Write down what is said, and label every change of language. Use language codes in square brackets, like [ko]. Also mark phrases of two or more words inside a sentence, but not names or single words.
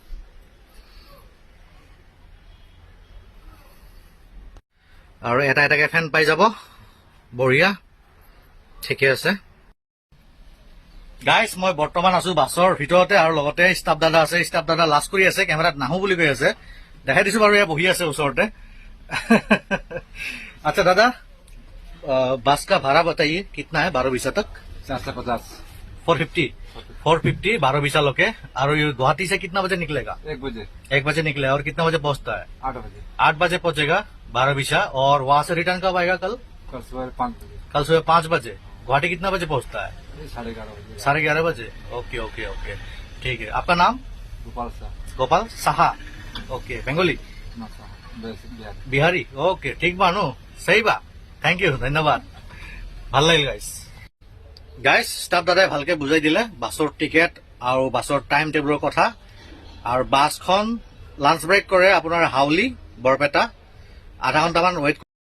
[as] আৰু এটাকে ফেন পাই যাব, বঢ়িয়া, ঠিকে আছে। গাইজ মই বৰ্তমান আছো বাছৰ ভিতৰতে আৰু লগতে ষ্টাফ দাদা আছে। ষ্টাফ দাদা লাজ কৰি আছে, কেমেৰাত নাহো বুলি কৈ আছে। দেখাই দিছো বাৰু, এয়া বহি আছে ওচৰতে। [hi] अच्छा दादा, बस का भाड़ा बताइए कितना है बारहबीसा तक? 450। 450 बारहबीसा लोके। और ये गुवाहाटी से कितना बजे निकलेगा? 1 बजे। 1 बजे निकलेगा। और कितना बजे पहुंचता है? 8 बजे। 8 बजे पहुंचेगा बारहबीसा। और वहां से रिटर्न कब आएगा? कल सुबह 5 बजे। कल सुबह 5 बजे। गुवाहाटी कितना बजे पहुंचता है? 11:30 बजे। 11:30 बजे। [en] okay okay okay, [hi] ठीक है। आपका नाम? गोपाल शाह। गोपाल साहा। ओके, बेंगली बिहारी। ओके, ठीक बा नो, सही बा। [en] thank you, [hi] धन्यवाद। [as] ভাল লাগিল গাইজ ষ্টাফ দাদাই ভালকে বুজাই দিলে বাছৰ টিকেট আৰু বাছৰ [en] time table [as] কথা। আৰু বাছখন লাঞ্চ ব্ৰেক কৰে আপোনাৰ হাউলি বৰপেটা, আধা ঘণ্টামান ৱেইট